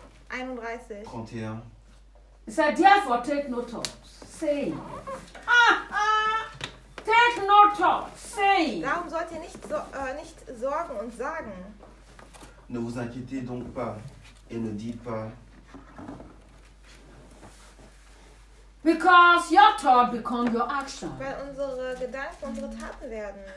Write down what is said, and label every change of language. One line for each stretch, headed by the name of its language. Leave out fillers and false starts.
English: Matthieu 6:31. It says, therefore, take no thought, saying. Take no thought, say.
German: Darum sollt ihr nicht sorgen und sagen.
French: Ne vous inquiétez donc pas et ne dites pas.
English: Because your thought becomes your action.
German: Weil unsere Gedanken unsere Taten werden.